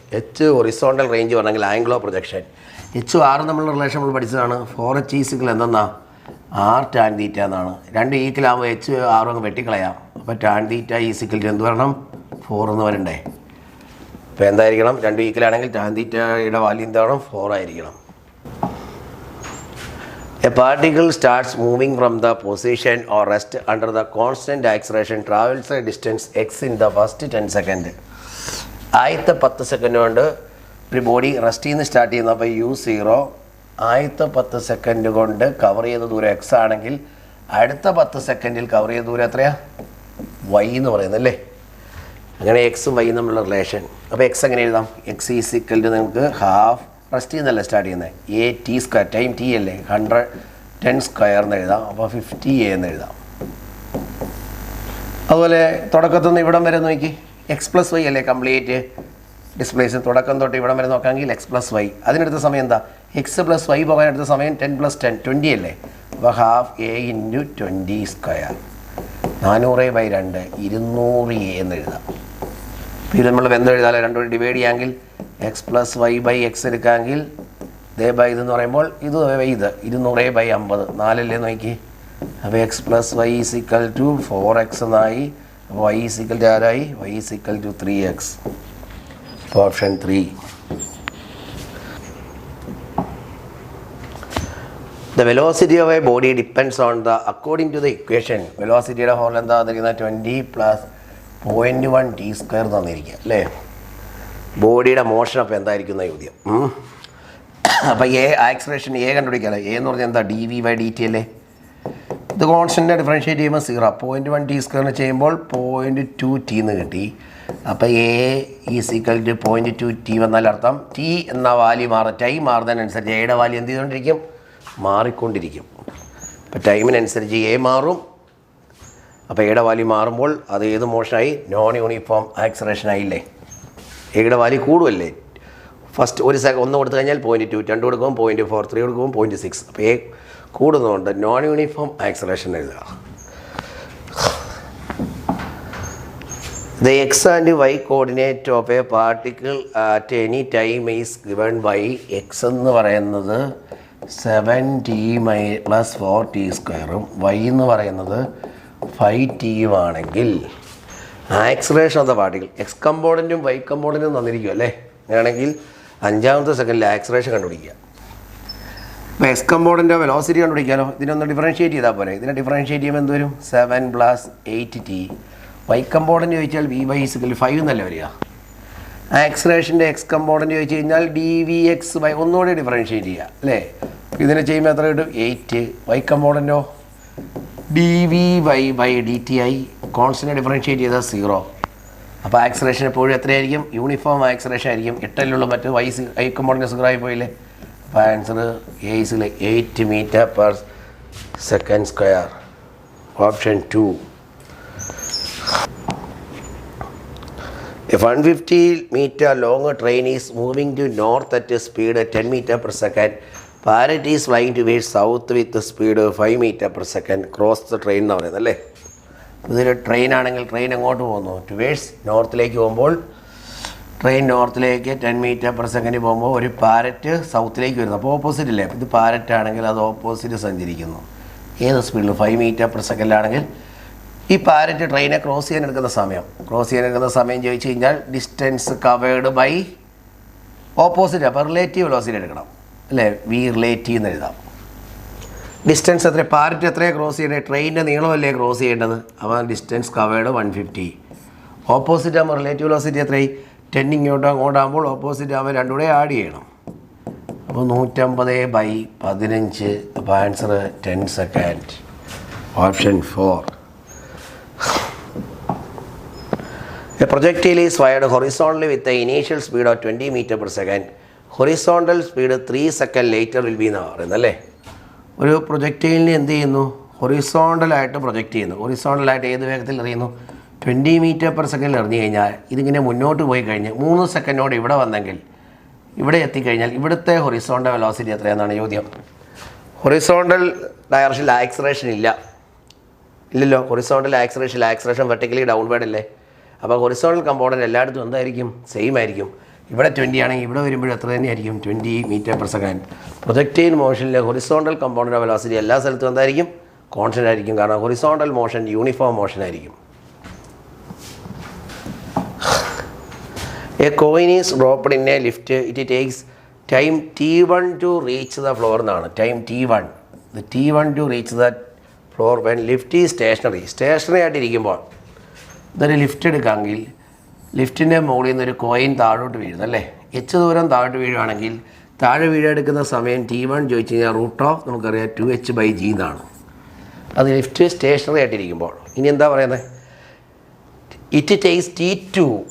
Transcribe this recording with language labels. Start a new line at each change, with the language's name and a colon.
Malayalam: h horizontal range പറഞ്ഞെങ്കിൽ angle of projection. h r നമ്മളുടെ relation നമ്മൾ പഠിച്ചതാണ്. 4h ഈക്വൽ എന്തെന്നാ r tan θ എന്നാണ്. രണ്ട് ഈക്വൽ ആകുമ്പോൾ h r അങ്ങ് വെട്ടിക്കളയാം. അപ്പോൾ tan θ ഈക്വൽ ടു എന്ത് വരണം, 4 എന്ന് വരണ്ടേ. അപ്പോൾ എന്തായിരിക്കണം, രണ്ട് ഈക്വൽ ആണെങ്കിൽ tan θയുടെ വാല്യൂ എന്താവണം, 4 ആയിരിക്കണം.
English: A particle starts moving from the position or rest under the constant acceleration, travels a distance x in the first 10 seconds.
Malayalam: ആദ്യത്തെ 10 സെക്കൻഡ് കൊണ്ട് ഒരു ബോഡി റെസ്റ്റ് നിന്ന് സ്റ്റാർട്ട് ചെയ്യുന്നു. അപ്പോൾ u0 ആദ്യത്തെ 10 സെക്കൻഡ് കൊണ്ട് കവർ ചെയ്ത ദൂരം x ആണെങ്കിൽ അടുത്ത 10 സെക്കൻഡിൽ കവർ ചെയ്ത ദൂരം എത്രയാണ്, y എന്ന് പറയുന്നത് അല്ലേ. അങ്ങനെ എക്സും വൈ തമ്മിലുള്ള റിലേഷൻ. അപ്പോൾ എക്സ് എങ്ങനെ എഴുതാം, എക്സ് ഈസ് ഈക്വൽ ടു നമുക്ക് ഹാഫ് റെസ്റ്റ് ചെയ്യുന്നല്ലേ സ്റ്റാർട്ട് ചെയ്യുന്നത്, a(t²) ടൈം t അല്ലേ, 110² എന്ന് എഴുതാം. അപ്പോൾ 50a എന്ന് എഴുതാം. അതുപോലെ തുടക്കത്തിൽ നിന്ന് ഇവിടം വരെ നോക്കി x+y അല്ലേ കംപ്ലീറ്റ് ഡിസ്പ്ലേസ്. തുടക്കം തൊട്ട് ഇവിടം വരെ നോക്കാമെങ്കിൽ x+y. അതിനെടുത്ത സമയം എന്താ, x+y പോകാൻ എടുത്ത സമയം 10 + 10 20 അല്ലേ. അപ്പോൾ ½ a × 20², 400/2 200a എന്ന് എഴുതാം. അപ്പോൾ ഇത് നമ്മൾ ബന്ധം എഴുതാമല്ലോ, രണ്ടുകൂടി ഡിവൈഡ് ചെയ്യാമെങ്കിൽ x+y/x എടുക്കാമെങ്കിൽ ഇതെന്ന് പറയുമ്പോൾ ഇത് 200/50 4 നോക്കി. അപ്പോൾ x+y = 4x എന്നായി. അപ്പോൾ y = ആരായി, y = 3x. Option 3.
English: The velocity of a body depends on the, according to the equation, velocity of whole
Malayalam: എന്താ തന്നിരിക്കുന്നത്
English: 20 plus 0.1 t square
Malayalam: തന്നിരിക്കുക അല്ലേ. ബോഡിയുടെ മോഷൻ അപ്പോൾ എന്തായിരിക്കുന്ന ചോദ്യം. അപ്പോൾ എ ആക്സിലറേഷൻ എ കണ്ടുപിടിക്കാമല്ലോ. എ എന്ന് പറഞ്ഞാൽ എന്താ dv/dt അല്ലേ. ഇത് കോൺസ്റ്റൻറ്റ് ഡിഫറൻഷ്യേറ്റ് ചെയ്യുമ്പോൾ 0. 0.1 t സ്ക്വയറിന് ചെയ്യുമ്പോൾ 0.2 t എന്ന് കിട്ടി. അപ്പോൾ A is equal to 0.2 t വന്നാൽ അർത്ഥം ടി എന്ന വാല്യൂ ടൈം മാറുന്നതിനനുസരിച്ച് എയുടെ വാല്യൂ എന്ത് ചെയ്തുകൊണ്ടിരിക്കും, മാറിക്കൊണ്ടിരിക്കും. അപ്പോൾ ടൈമിനനുസരിച്ച് എ മാറും. അപ്പോൾ എയുടെ വാല്യൂ മാറുമ്പോൾ അത് ഏത് മോഷനായി, നോൺ യൂണിഫോം ആക്സിലറേഷൻ ആയില്ലേ. എയുടെ വാല്യൂ കൂടുമല്ലേ. ഫസ്റ്റ് ഒരു ഒന്ന് കൊടുത്തു കഴിഞ്ഞാൽ 0.2, 2 കൊടുക്കുമ്പോൾ 0.4, 3 കൊടുക്കുമ്പോൾ 0.6. അപ്പോൾ എ കൂടുന്നതുകൊണ്ട് നോൺ യൂണിഫോം ആക്സിലറേഷൻ എഴുതുക.
English: The x and y coordinate of a particle at any time is given by x
Malayalam: എന്ന് പറയുന്നത് 7t plus 4t സ്ക്വയറും y എന്ന് പറയുന്നത് 5t ആണെങ്കിൽ acceleration of the particle X കമ്പോണൻറ്റും Y കമ്പോണൻറ്റും തന്നിരിക്കും അല്ലേ. അങ്ങനെയാണെങ്കിൽ 5ാമത്തെ സെക്കൻഡിൽ ആക്സിലറേഷൻ കണ്ടുപിടിക്കുക. ഇപ്പോൾ എക്സ് കമ്പോണൻറ്റോ വെലോസിറ്റി കണ്ടുപിടിക്കാമല്ലോ. ഇതിനൊന്ന് ഡിഫറൻഷ്യേറ്റ് ചെയ്താൽ പോരെ. ഇതിനെ ഡിഫറൻഷ്യേറ്റ് ചെയ്യുമ്പോൾ എന്ത് വരും, 7 plus 8t. വൈ കമ്പോണൻറ്റ് ചോദിച്ചാൽ v/5 എന്നല്ലേ വരിക. ആക്സിലറേഷൻ്റെ എക്സ് കമ്പോണൻറ്റ് ചോദിച്ചു കഴിഞ്ഞാൽ dvx/, ഒന്നുകൂടി ഡിഫറൻഷ്യേറ്റ് ചെയ്യുക അല്ലേ. ഇതിനെ ചെയ്യുമ്പോൾ എത്ര കിട്ടും, 8. വൈ കമ്പോണൻറ്റോ dvy/dt ആയി. കോൺസ്റ്റൻറ്റ് ഡിഫറൻഷ്യേറ്റ് ചെയ്താൽ 0. അപ്പോൾ ആക്സിലറേഷൻ എപ്പോഴും എത്രയായിരിക്കും, യൂണിഫോം ആക്സിലറേഷൻ ആയിരിക്കും. 8 മറ്റ് വൈ കമ്പോണൻറ്റ് 0 ആയി പോയില്ലേ. അപ്പോൾ answer A is 8 m/s². Option 2.
English: A 150 meter long train is moving to north at a speed of 10 meter per second. Parrot is flying towards south with the speed of 5 meter per second. Cross the train
Malayalam: എന്ന് പറയുന്നത് അല്ലേ. ഇതൊരു train ആണെങ്കിൽ train എങ്ങോട്ട് പോകുന്നു, towards നോർത്തിലേക്ക് പോകുമ്പോൾ train നോർത്തിലേക്ക് 10 meter per second പോകുമ്പോൾ ഒരു പാരറ്റ് സൗത്തിലേക്ക് വരുന്നു. അപ്പോൾ ഓപ്പോസിറ്റ് അല്ലേ. ഇത് പാരറ്റ് ആണെങ്കിൽ അത് ഓപ്പോസിറ്റ് സഞ്ചരിക്കുന്നു. ഏത് സ്പീഡിൽ, 5 meter per second ആണെങ്കിൽ ഈ പാരറ്റ് ട്രെയിനെ ക്രോസ് ചെയ്യാനെടുക്കുന്ന സമയം ചോദിച്ചു കഴിഞ്ഞാൽ ഡിസ്റ്റൻസ് കവേർഡ് ബൈ ഓപ്പോസിറ്റ്. അപ്പോൾ റിലേറ്റീവ് വെലോസിറ്റി എടുക്കണം അല്ലേ. വി റിലേറ്റീവ് എന്ന് എഴുതാം. ഡിസ്റ്റൻസ് എത്ര, പാരറ്റ് എത്രയാണ് ക്രോസ് ചെയ്യേണ്ടത്, ട്രെയിനിൻ്റെ നീളമല്ലേ ക്രോസ് ചെയ്യേണ്ടത്. അപ്പോൾ ഡിസ്റ്റൻസ് കവേർഡ് 150. ഓപ്പോസിറ്റ് ആകുമ്പോൾ റിലേറ്റീവ് വെലോസിറ്റി എത്രയായി, 10 അങ്ങോട്ടാകുമ്പോൾ ഓപ്പോസിറ്റ് ആകുമ്പോൾ രണ്ടും കൂടെ ആഡ് ചെയ്യണം. അപ്പോൾ 150/15. അപ്പോൾ answer 10 seconds. Option 4.
English: A projectile is fired horizontally with the initial speed of 20 meter per second. Horizontal speed 3 seconds later will be
Malayalam: എന്ന് പറയുന്നല്ലേ. ഒരു പ്രൊജക്റ്റൈലിനെ എന്ത് ചെയ്യുന്നു, ഹൊറിസോണ്ടലായിട്ട് പ്രൊജക്റ്റ് ചെയ്യുന്നു. ഹൊറിസോണ്ടലായിട്ട് ഏത് വേഗത്തിൽ എറിയുന്നു, 20 meter per second എറിഞ്ഞു കഴിഞ്ഞാൽ ഇതിങ്ങനെ മുന്നോട്ട് പോയി കഴിഞ്ഞ് 3 സെക്കൻഡോട് ഇവിടെ വന്നെങ്കിൽ ഇവിടെ എത്തിക്കഴിഞ്ഞാൽ ഇവിടുത്തെ ഹൊറിസോണ്ടൽ വെലോസിറ്റി എത്രയാണെന്നാണ് ചോദ്യം. ഹൊറിസോണ്ടൽ ഡയറക്ഷനിൽ ആക്സിലറേഷൻ ഇല്ലല്ലോ. ഹൊറിസോണ്ടൽ ആക്സിലറേഷൻ വെർട്ടിക്കലി ഡൗൺവേർഡ് അല്ലേ. അപ്പോൾ ഹൊറിസോണ്ടൽ കമ്പോണൻറ്റ് എല്ലായിടത്തും എന്തായിരിക്കും, സെയിം ആയിരിക്കും. ഇവിടെ 20 ആണെങ്കിൽ ഇവിടെ വരുമ്പോഴും എത്ര തന്നെയായിരിക്കും, 20 meter per second. Projectile മോഷനിലെ horizontal component velocity എല്ലാ സ്ഥലത്തും എന്തായിരിക്കും, കോൺസ്റ്റൻ്റ് ആയിരിക്കും. കാരണം ഹൊറിസോണ്ടൽ മോഷൻ യൂണിഫോം മോഷൻ ആയിരിക്കും.
English: A coin is dropped in a lift. It takes time t1 to reach the floor
Malayalam: എന്നാണ്.
English: Time t1. The t1 to reach the floor when lift is stationary
Malayalam: ആയിട്ടിരിക്കുമ്പോൾ. ഇതൊരു lift എടുക്കാമെങ്കിൽ ലിഫ്റ്റിൻ്റെ മുകളിൽ നിന്നൊരു coin താഴോട്ട് വീഴുന്നല്ലേ. ദൂരം താഴോട്ട് വീഴുകയാണെങ്കിൽ താഴെ വീഴെടുക്കുന്ന സമയം t1 ചോദിച്ചു കഴിഞ്ഞാൽ √, നമുക്കറിയാം 2h/g എന്നാണ്. അത് ലിഫ്റ്റ് സ്റ്റേഷനറി ആയിട്ടിരിക്കുമ്പോൾ. ഇനി എന്താ പറയുന്നത്,
English: It takes t2.